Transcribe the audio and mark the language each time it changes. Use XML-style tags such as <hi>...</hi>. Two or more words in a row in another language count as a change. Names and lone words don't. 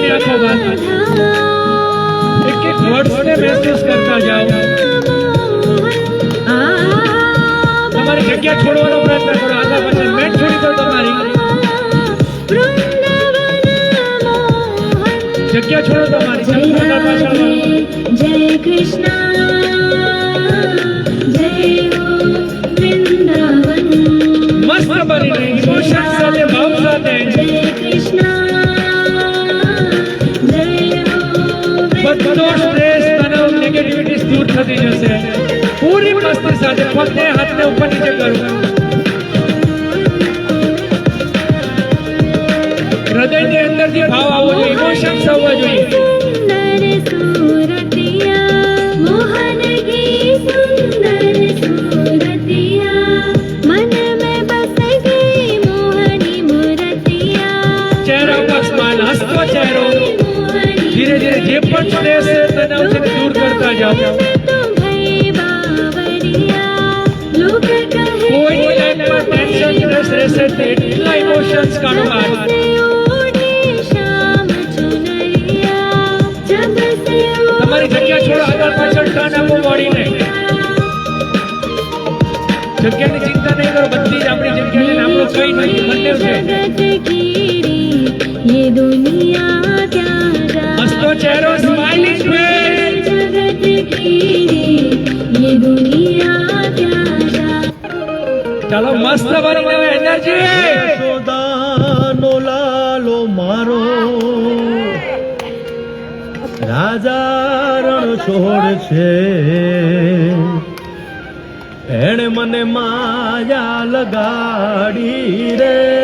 <gu>રાખો વાત, એક એક વર્ડ્સને મહેસૂસ કરતા જાઓ. તમારી જગ્યા છોડવાનો પ્રયત્ન કરો, આગળ પાછળ મેટ છોડી દો તમારી જગ્યા છોડો તમારી આગળ પાછળ.</gu> <hi>जय कृष्णा जय हो वृंदावन</hi> <gu>મસ્ત બનીને ઇમોશન સાથે ભાવ સાથે</gu> <hi>जय कृष्णा जय हो</hi> <gu>બધો સ્ટ્રેસ તણાવ નેગેટિવિટી દૂર થતી જશે. પૂરી મસ્તી સાથે પગને હાથને ઉપર નીચે કરો. હૃદયની અંદરથી ભાવ આવવો જોઈએ, ઇમોશન્સ આવવા જોઈએ.</gu> <hi>सुंदर सूरतिया मोहन की सुंदर सूरतिया मन में बस गई मोहनी मूर्तिया</hi> <gu>ચહેરા પર સ્માઇલ, હસતો ચહેરો. ધીરે ધીરે જે પણ સ્ટ્રેસ છે તણાવ છે તે દૂર કરતા જાઓ. કોઈની લાઈફમાં</gu> <en>tension stress</en> <gu>રહેશે તે એટલા ઇમોશન્સ કાઢો બહાર. તમારી જગ્યા છોડો, આગળ પાછળ ટર્ન આપો બોડીને. જગ્યાની ચિંતા નહીં કરો, બધી જ આપણી જગ્યા છે ને આપણું કઈ નહીં, બંને છે.</gu> <hi>ये दुनिया क्या</hi> <gu>હસતો ચહેરો,</gu> <en>smiling face.</en> <hi>जगत की ये दुनिया क्या</hi> <gu>ચાલો મસ્ત બનીને એનર્જી. યશોદાનો લાલો મારો રાજા રણ છોડ છે, એણે મને માયા લગાડી રે.</gu>